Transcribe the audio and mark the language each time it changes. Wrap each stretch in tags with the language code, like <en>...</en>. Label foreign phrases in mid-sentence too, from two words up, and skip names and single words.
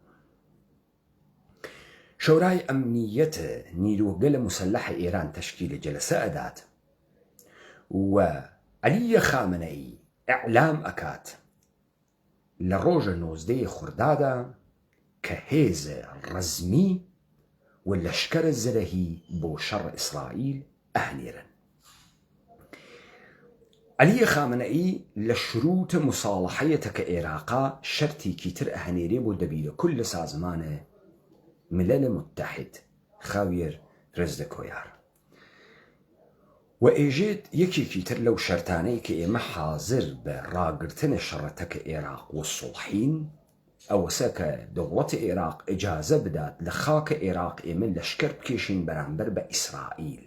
<ckb>شورای ئەمنیەتە نیروگەلە مسلحە ئێران تەشکیلە جەلسە ئەدات و عەلیە خامنەئی ئیعلام ئەکات لە ڕۆژە 19 خردادا کە هێزە ڕەزمی و لەشکرە زەرەهی بۆ شەڕ ئیسرائیل ئەهنێرن. عەلیە خامنەئی لە شروتە مساڵحەیەتە کە عێراقا شەرتێکی تر ئەهنێرێ بۆ دەبیرە کول لە سازمانە ملل متحد خاویر رزد کۆیار و ئێژێت یەکێکی تر لەو شەرتانەی کە ئێمە حاضر بە ڕاگرتنە شەڕەتەکە عێراق و سوڵحین ئەوەسە کە دەوڵەتی عێراق ئیجازە بدات لە خاکە عێراق ئێمە لەشکر بکێشین بەرامبەر بە ئیسرائیل.</ckb>